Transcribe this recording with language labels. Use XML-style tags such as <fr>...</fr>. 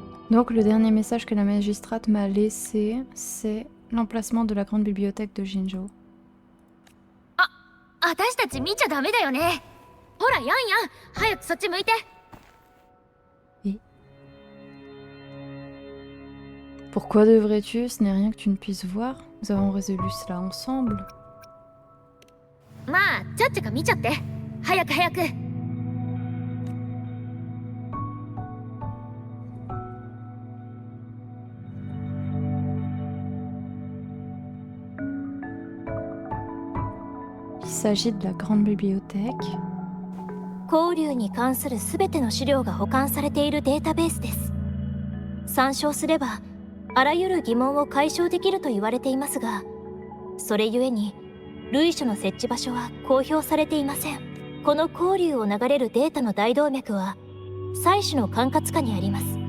<fr>Donc le dernier message que la magistrate m'a laissé, c'est l'emplacement de la grande bibliothèque de Jinzhou.</fr> <ja>私たち見ちゃダメだよね。ほらヤンヤン、早くそっち向いて。</ja> <fr>Pourquoi devrais-tu? Ce n'est rien que tu ne puisses voir. Nous avons résolu cela ensemble.</fr> <ja>まあちゃっちゃか見ちゃって。早く早く。</ja> <fr>Il s'agit de la grande bibliothèque.</fr> <ja>交流に関するすべての資料が保管されているデータベースです。参照すればあらゆる疑問を解消できると言われていますが、それゆえに類書の設置場所は公表されていません。この交流を流れるデータの大動脈は祭司の管轄下にあります。</ja>